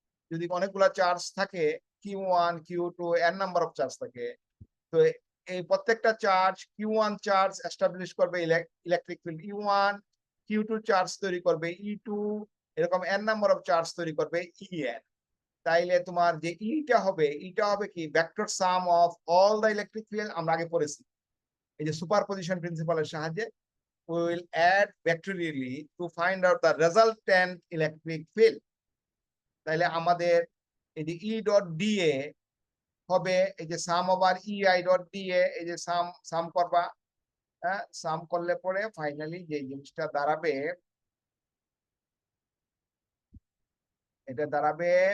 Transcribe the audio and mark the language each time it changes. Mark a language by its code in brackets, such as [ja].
[bn] যদি অনেকগুলা চার্জ থাকে, Q one Q two N number of charge থাকে, তো এই প্রত্যেকটা charge Q one charge establish করবে ইলেকট্রিক ফিল্ড ই ওয়ান, কিউ টু চার্জ তৈরি করবে ই টু, এরকম এন নাম্বার অফ চার্জ তৈরি করবে ই এন। তাইলে তোমার যে ইটা হবে, ইটা হবে কি vector some of all the electric field. আমরা আগে পড়েছি এই যে সুপারপজিশন প্রিন্সিপালের সাহায্যে [en] we will add vectorially to find out the resultant electric field. [bn] তাইলে আমাদের এই যে ই ডট ডিএ হবে এই যে সাম over E I dot DA, এই যে সাম সাম করবা, হ্যাঁ, সাম করলে পরে ফাইনালি যে জিনিসটা দাঁড়াবে, এটা দাঁড়াবে